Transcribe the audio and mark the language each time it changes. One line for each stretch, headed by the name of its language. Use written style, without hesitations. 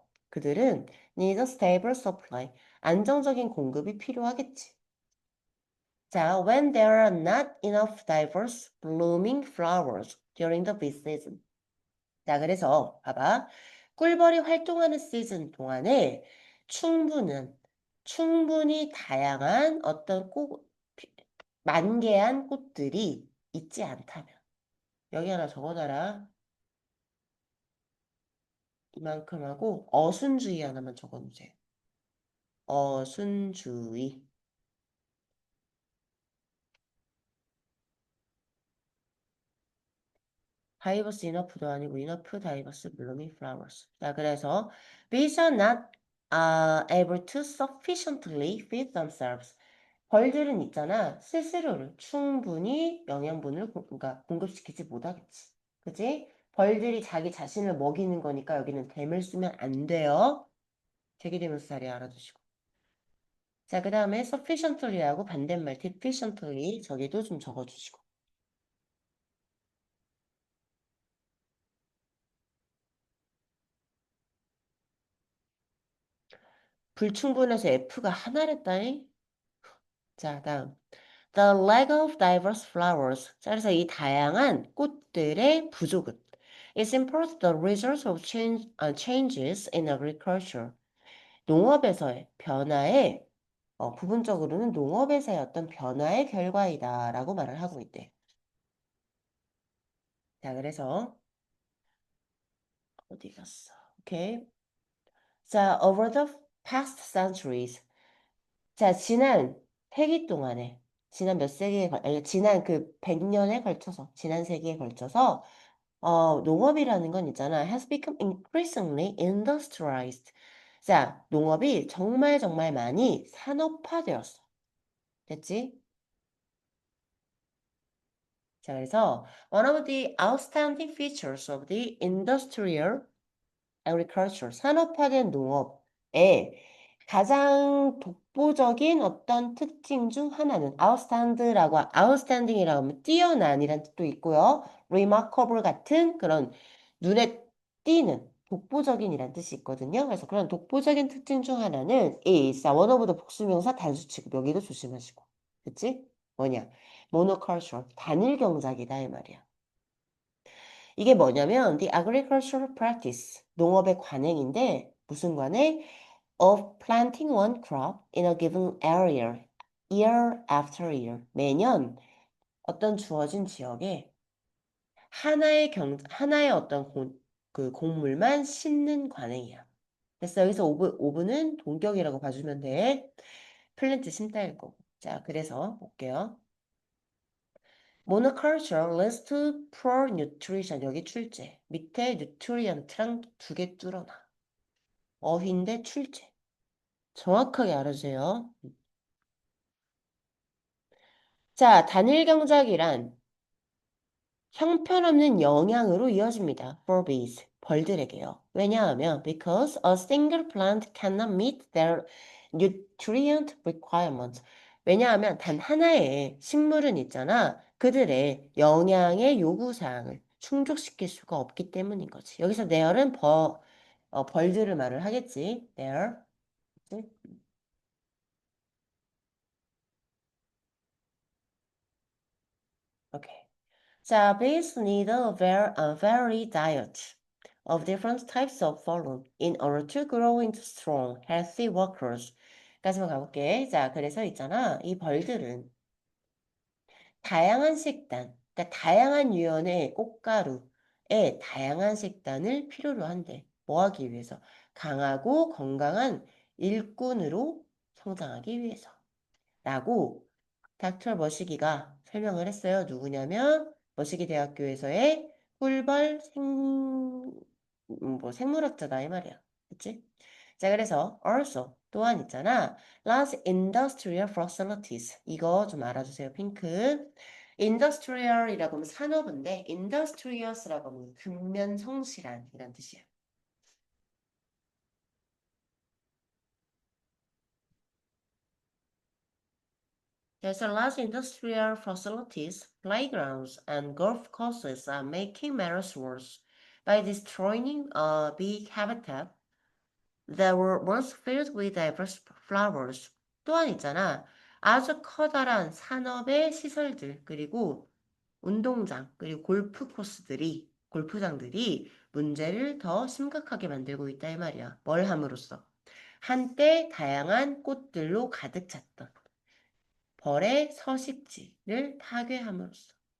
Korean: 그들은
English: need a stable supply.
Korean: 안정적인 공급이 필요하겠지.
English: 자, when there are not enough diverse blooming flowers during the bee season.
Korean: 자, 그래서 봐봐. 꿀벌이 활동하는 시즌 동안에 충분히 다양한 어떤 만개한 꽃들이 있지 않다면. 여기 하나 적어놔라. 이만큼 하고 어순주의 하나만 적어주세요. 어순주의. 다이버스 이너프도 아니고 이너프 다이버스 블루밍 플라워스. 자, 그래서
English: bees are not able to sufficiently feed themselves.
Korean: 벌들은 있잖아. 스스로를 충분히 영양분을 그러니까 공급시키지 못하겠지. 그지? 벌들이 자기 자신을 먹이는 거니까 여기는 댐을 쓰면 안 돼요. 대기대명사 자리 알아두시고. 자, 그 다음에 sufficiently하고 반대말 deficiently 저기도 좀 적어주시고. 불충분해서 F가 하나랬다잉. 자, 다음.
English: The lack of diverse flowers.
Korean: 자, 그래서 이 다양한 꽃들의 부족은
English: is in part the result of changes in agriculture.
Korean: 농업에서의 변화에 부분적으로는 농업에서의 어떤 변화의 결과이다라고 말을 하고 있대. 자, 그래서 어디 갔어? 오케이.
English: 자, over the past centuries.
Korean: 자, 지난 세기 동안에 지난 몇 세기에 아니, 지난 그 100년에 걸쳐서 지난 세기에 걸쳐서 농업이라는 건 있잖아.
English: has become increasingly industrialized.
Korean: 자, 농업이 정말 정말 많이 산업화되었어. 됐지? 자, 그래서
English: one of the outstanding features of the industrial agriculture,
Korean: 산업화된 농업의 가장 독보적인 어떤 특징 중 하나는 outstanding이라고 하면 뛰어난이란 뜻도 있고요. remarkable 같은 그런 눈에 띄는 독보적인이란 뜻이 있거든요. 그래서 그런 독보적인 특징 중 하나는 is,
English: one of the
Korean: 복수명사 단수 취급 여기도 조심하시고. 그치? 뭐냐? monoculture, 단일 경작이다 이 말이야. 이게 뭐냐면
English: the agricultural practice,
Korean: 농업의 관행인데 무슨 관행?
English: Of planting one crop in a given area, year after year.
Korean: 매년 어떤 주어진 지역에 하나의 어떤 그 곡물만 심는 관행이야. 그래서 여기서 오브는 동격이라고 봐주면 돼. 플랜트 심다일 거고. 자, 그래서 볼게요.
English: monoculture leads to poor nutrition.
Korean: 여기 출제. 밑에 nutrient랑 두 개 뚫어놔. 어휘인데 출제. 정확하게 알아주세요. 자, 단일 경작이란 형편없는 영향으로 이어집니다.
English: for bees,
Korean: 벌들에게요. 왜냐하면
English: because a single plant cannot meet their nutrient requirements.
Korean: 왜냐하면 단 하나의 식물은 있잖아. 그들의 영양의 요구사항을 충족시킬 수가 없기 때문인 거지. 여기서 there은 벌들을 말을 하겠지.
English: there.
Korean: 오케이.
English: 자, bees need a varied diet of different types of pollen in order to grow into strong, healthy workers.
Korean: 까지만 가볼게. 자, 그래서 있잖아. 이 벌들은 다양한 식단, 그러니까 다양한 유연의 꽃가루의 다양한 식단을 필요로 한대. 뭐 하기 위해서? 강하고 건강한 일꾼으로 성장하기 위해서. 라고 닥터 머시기가 설명을 했어요. 누구냐면 머시기 대학교에서의 꿀벌 뭐 생물학자다 이 말이야. 그치? 자, 그래서 also 또한 있잖아.
English: large industrial facilities.
Korean: 이거 좀 알아주세요. 핑크. industrial이라고 하면 산업인데 industrious라고 하면 근면성실한 이란 뜻이야.
English: There's a large industrial facilities, playgrounds, and golf courses are making matters worse by destroying a big habitat that were once filled with diverse flowers.
Korean: 또한 있잖아. 아주 커다란 산업의 시설들, 그리고 운동장, 그리고 골프장들이 문제를 더 심각하게 만들고 있다 이 말이야. 뭘 함으로써? 한때 다양한 꽃들로 가득 찼던 벌의 서식지를 파괴함으로써.